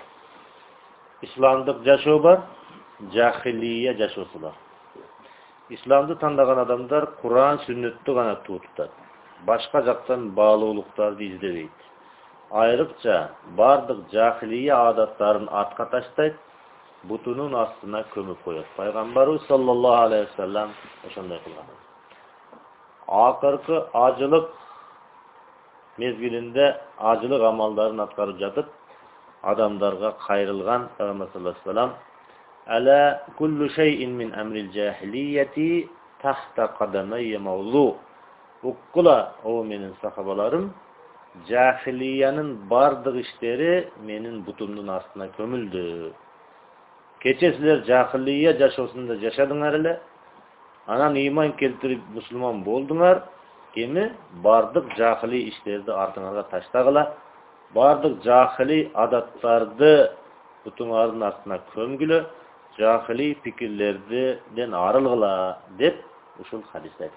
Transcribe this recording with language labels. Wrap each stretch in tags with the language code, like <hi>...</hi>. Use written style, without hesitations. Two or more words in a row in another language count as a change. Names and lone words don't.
<ky>Исламдык жашоо бар, жахилия жашоосу бар. Исламды тандаган адамдар Куран, сүннөттү гана тутат. Башка жактан баалуулуктарды издебейт. Айрыкча бардык жахилия адаттарын артка таштайт, бутунун астына көмүп коет. Пайгамбарыбыз</ky> <ar>صلى الله عليه وسلم</ar> <ky>ошондой кылган. Акыркы ажылык мезгилинде ажылык амалдарын аткарып жатып, адамдарга кайрылган Пайгамбар</ky> <ar>صلى الله عليه وسلم: "ألا كل شيء من أمر الجاهلية تحت قدمي موضوع."</ar> <ky>Уккула, о менин сахабаларым, жахилиянын бардык иштери менин бутумдун астына көмүлдү. Кече силер жахилия жашоосунда жашадыңар эле, анан ыйман келтирип мусулман болдуңар, эми бардык жахили иштерди артыңарга таштагыла, бардык жахили адаттарды бутуңардын астына көмгүлө, жахили пикирлерден арылгыла деп ушул хадисте айткан.</ky>